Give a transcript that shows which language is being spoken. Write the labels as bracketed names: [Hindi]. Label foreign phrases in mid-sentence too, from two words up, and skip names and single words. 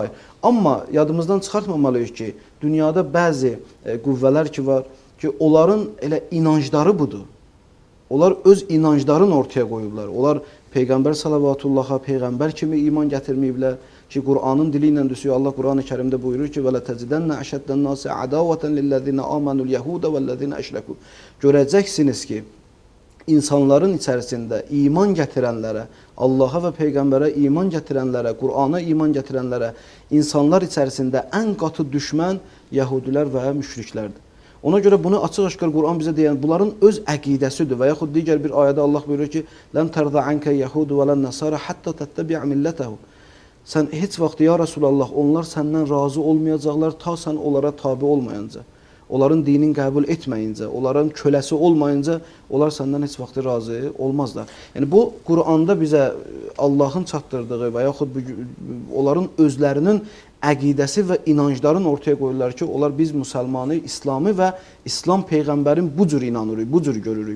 [Azerbaijani] Amma yadımızdan çıxartmamalıyıq ki, dünyada bəzi qüvvələr ki var ki, onların elə inancları budur. Onlar öz inanclarını ortaya qoyublar. Onlar Peyğəmbər salavatullaha, Peyğəmbər kimi iman gətirməyiblər ki, Qur'anın dili ilə düşüyor. Allah Qur'an-ı Kərimdə buyurur ki, [Arabic] وَلَا تَزِدَنَّ أَشَدَّ النَّاسِ عَدَاوَةً لِلَّذِينَ آمَنُوا الْيَهُودَ وَالَّذِينَ أَشْرَكُوا. [Azerbaijani] Görəcəksiniz ki, insanların içərisində iman gətirənlərə, Allaha və Peyğəmbərə iman gətirənlərə, Qur'ana iman gətirənlərə, insanlar içərisində ən qatı düşmən Yəhudilər və müşriklərdir. Ona görə bunu açıq-aşkar Qur'an bizə deyən, bunların öz əqidəsidir və yaxud digər bir ayədə Allah buyurur ki, [Arabic] لَنْ تَرْضَ عَنْكَ يَهُودُ وَلَا النَّصَارَ حَتَّى تَتَّبِعَ مِلَّتَهُ. [Azerbaijani] Sən heç vaxt, [Arabic] يا رسول الله, [Azerbaijani] onlar səndən razı olmayacaqlar, ta sən onlara tabi olmayınca. Onların dinin qəbul etməyincə, onların köləsi olmayınca, onlar səndən heç vaxt razı olmazlar. Yəni, bu Qur'anda bizə Allahın çatdırdığı və yaxud onların özlərinin əqidəsi və inancların ortaya qoyurlar ki, onlar biz müsəlmanı, İslamı və İslam peyğəmbərin bu cür inanırıq, bu cür görürük.